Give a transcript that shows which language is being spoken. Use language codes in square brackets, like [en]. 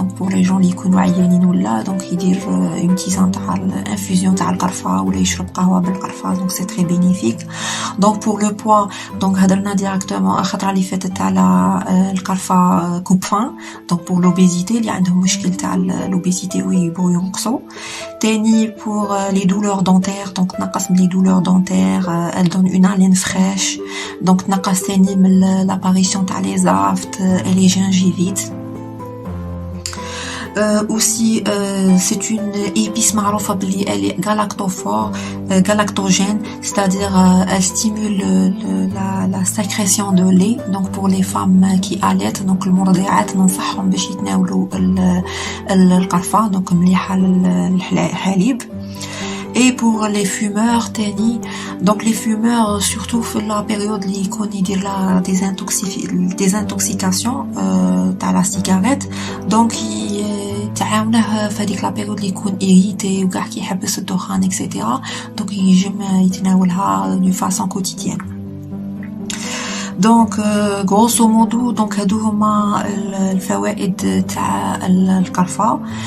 [ar] donc pour les gens اللي يكونوا عيانين ولا donc يدير [fr] une tisane [ar] تاع infusion تاع القرفة ولا يشرب قهوة بالقرفة. [fr] donc c'est très bénéfique. donc pour le poids donc هدرنا directement [ar] الخطرة اللي فاتت على القرفة [fr] coupe faim. [ar] donc pour l'obésité اللي عندهم مشكل تاع l'obésité ويبغوا ينقصوا. [fr] تاني pour les douleurs dentaires donc [ar] تنقص من [fr] les douleurs dentaires. elle donne une haleine fraîche. donc [ar] تنقص تاني من [fr] l'apparition تاع les aftes et les gingivites. aussi c'est une épice [ar] معروفة بلي [fr] elle est galactogène, c'est-à-dire elle stimule la sécrétion de lait. donc pour les femmes qui allaitent donc [ar] المرضعات ننصحهم باش يتناولوا القرفة. donc مليحة للحليب. [fr] et pour les fumeurs تاني donc les fumeurs surtout في la période [ar] اللي يكون يدير [fr] la désintoxication تاع la cigarette. [ar] donc تعاونه في هذيك لا بيريود اللي يكون irrité وكاع كيحبس الدخان اكسيتيرا. donc يجم يتناولها [fr] d'une façon quotidienne. [ar] donc [fr] grosso modo [ar] donc هادو هما الفوائد تاع القرفة.